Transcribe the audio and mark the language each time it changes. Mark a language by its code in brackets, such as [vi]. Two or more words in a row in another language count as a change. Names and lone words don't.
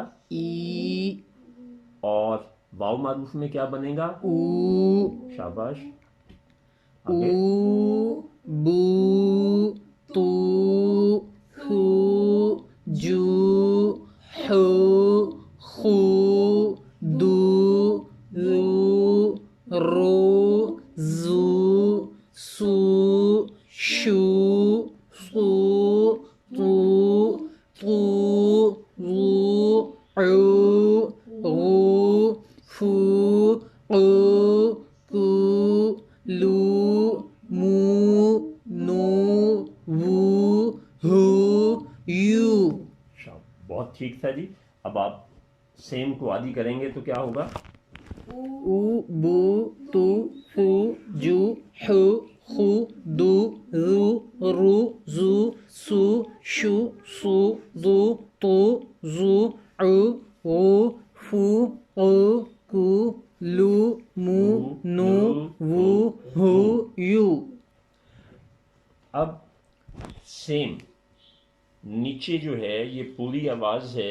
[ur] ای، اور واو معروف میں کیا بنے گا، او، شاباش. او، آگے بو، تو، ہو، جو، ہو، خو، دو، رو، رو، زو، سو، شو، سو، تو، رو، عو، غو، فو، قو، کو، لو، مو، نو، وو، ہو، یو. بہت ٹھیک تھا جی. اب آپ سیم کو عادی کریں گے تو کیا ہوگا، او، بو، تو، ہو، جو، ہو، خو، دو، رو، رو، زو، سو، شو، سو، دو، تو، زو، عو، غو، فو، قو، کو، لو، مو، نو، وو، ہو، یو. اب سیم نیچے جو ہے یہ پوری آواز ہے.